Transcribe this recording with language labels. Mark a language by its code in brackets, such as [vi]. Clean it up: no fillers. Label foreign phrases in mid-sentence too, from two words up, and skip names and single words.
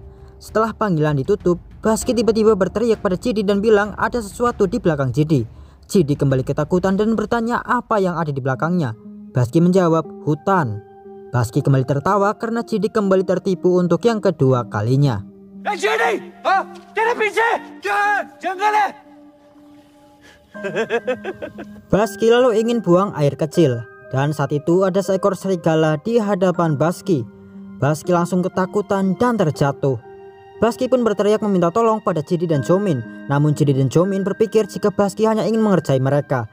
[id] Setelah panggilan ditutup, Baski tiba-tiba berteriak pada Jidi dan bilang ada sesuatu di belakang Jidi. Jidi kembali ketakutan dan bertanya apa yang ada di belakangnya. Baski menjawab, hutan. Baski kembali tertawa karena Jidi kembali tertipu untuk yang kedua kalinya. [hi] Jidi, तेरे पीछे जंगल है. [id] Baski lalu ingin buang air kecil dan saat itu ada seekor serigala di hadapan Baski. Baski langsung ketakutan dan terjatuh. Baski pun berteriak meminta tolong pada Jidi dan Jomin. Namun Jidi dan Jomin berpikir jika Baski hanya ingin mengerjai mereka.